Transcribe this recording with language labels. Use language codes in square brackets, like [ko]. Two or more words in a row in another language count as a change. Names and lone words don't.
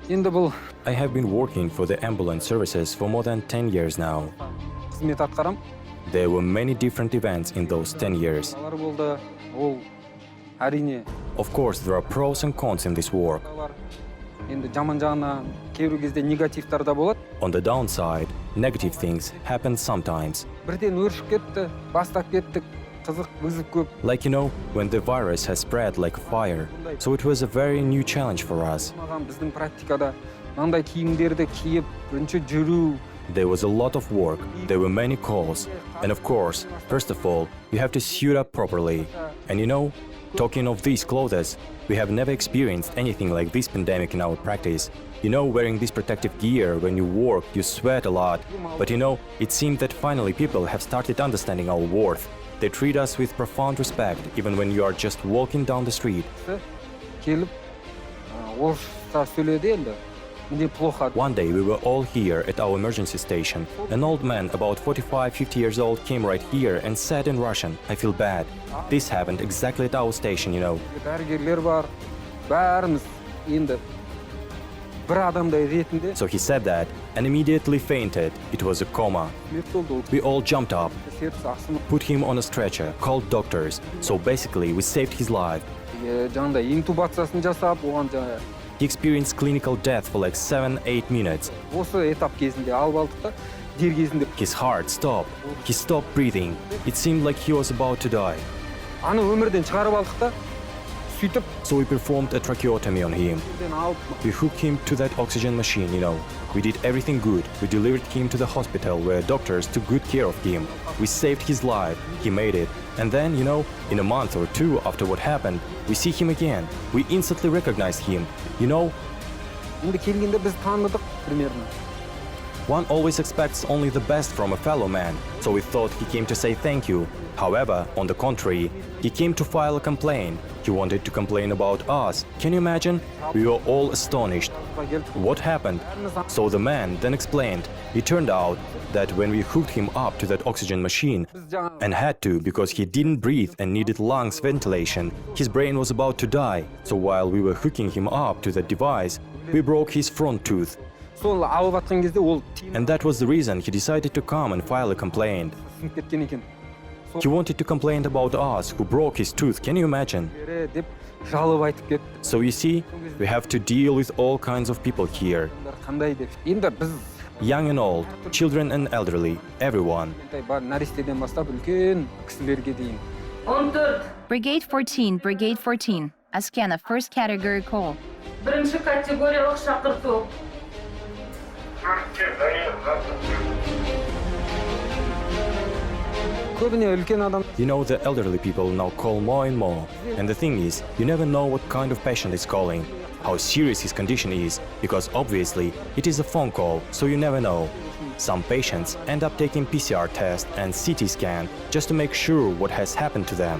[en] I have been working for the ambulance services for more than 10 years now. There were many different events in those 10 years. [kk] Алар болды, ол әрине. [en] Of course, there are pros and cons in this work. [kk] Енді жаман жағына кейбір кезде негативтар да болады. [en] On the downside, negative things happen sometimes. [kk] Бірден өршіп кетті, бастап кеттік, қызық, вызов көп. [en] Like, when the virus has spread like fire. So it was a very new challenge for us. [kk] Маған біздің практикада мынандай киімдерді киіп, бірінші жүру. [en] There was a lot of work, there were many calls. And of course, first of all, you have to suit up properly. And talking of these clothes, we have never experienced anything like this pandemic in our practice. Wearing this protective gear, when you work, you sweat a lot. But it seemed that finally people have started understanding our worth. They treat us with profound respect, even when you are just walking down the street. [kk] Келіп, орысша сөйледі енді. [ru] Мне плохо. [en] One day we were all here at our emergency station. An old man, about 45-50 years old, came right here and said in Russian, "I feel bad." This happened exactly at our station. [kk] Дәрігерлер бар, бәріміз енді бір адамдай ретінде. [en] So he said that and immediately fainted. It was a coma. We all jumped up, put him on a stretcher, called doctors. So basically, we saved his life. [kk] Жаңағыдай интубациясын жасап, оған [en] He experienced clinical death for like 7-8 minutes. [kk] осы этап кезінде алып алдық та, дер кезінде. [en] His heart stopped. He stopped breathing. It seemed like he was about to die. [kk] Аны өмірден шығарып алдық та, сөйтіп. [en] So we performed a tracheotomy on him. We hooked him to that oxygen machine, We did everything good. We delivered him to the hospital where doctors took good care of him. We saved his life. He made it. And then, in a month or two after what happened, we see him again. We instantly recognized him. [kk] Енді келгенде біз таныдық примерно. [en] One always expects only the best from a fellow man, so we thought he came to say thank you. However, on the contrary, he came to file a complaint. He wanted to complain about us. Can you imagine? We were all astonished. What happened? So the man then explained. It turned out that when we hooked him up to that oxygen machine, and had to because he didn't breathe and needed lungs ventilation, his brain was about to die. So while we were hooking him up to that device, we broke his front tooth. [kk] Сол алып атқан кезде ол [en] And that was the reason he decided to come and file a complaint. [kk] кеткен екен. [en] He wanted to complain about us who broke his tooth. Can you imagine? [kk] Деп жалып айтып кетті. [en] So you see, we have to deal with all kinds of people here. [kk] Қандай деп. Енді біз [en] Young and old, children and elderly, everyone. [kk] нәрестеден бастап үлкен кісілерге дейін. 14. [en] Brigade 14, Brigade 14. Askana, first category call. [kk] Бірінші категориялық шақырту. Көбіне үлкен адам. [en] The elderly people now call more and more. And the thing is, you never know what kind of patient is calling, how serious his condition is, because obviously it is a phone call, so you never know. Some patients end up taking PCR test and CT scan just to make sure what has happened to them.